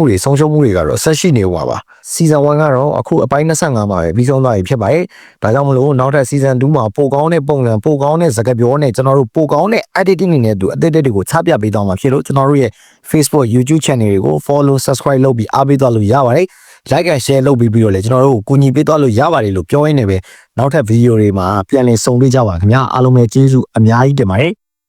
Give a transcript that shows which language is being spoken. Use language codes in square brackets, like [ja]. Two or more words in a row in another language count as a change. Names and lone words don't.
[my] တွေဆုံးရှုံးမှုတွေကတော့ဆက်ရှိနေဦးမှာပါစီဇန်1ကတော့အခုအပိုင်း25မှာပဲပြီးဆုံးသွားပြီဖြစ်ပါတယ်ဒါကြောင့်မလို့နောက်ထပ်စီဇန်2မှာပိုကောင်းတဲ့ပုံစံပိုကောင်းတဲ့စကားပြောနဲ့ကျွန်တော်တို့ပိုကောင်းတဲ့ editing တွေနဲ့အတူအသစ်တွေကိုချပြပေးသွားမှာဖြစ်လို့ကျွန်တော်တို့ရဲ့ Facebook YouTube channel တွေကို [en] follow subscribe [my] လုပ်ပြီးအားပေးသွားလို့ရပါတယ် [en] like and share [my] လုပ်ပြီးတော့လည်းကျွန်တော်တို့ကိုကူညီပေးသွားလို့ရပါတယ်လို့ပြောရင်းနဲ့ပဲနောက်ထပ်ဗီဒီယိုတွေမှာပြန်လည်ဆုံတွေ့ကြပါခင်ဗျာအားလုံးပဲကျေးဇူးအများကြီးတင်ပါတယ်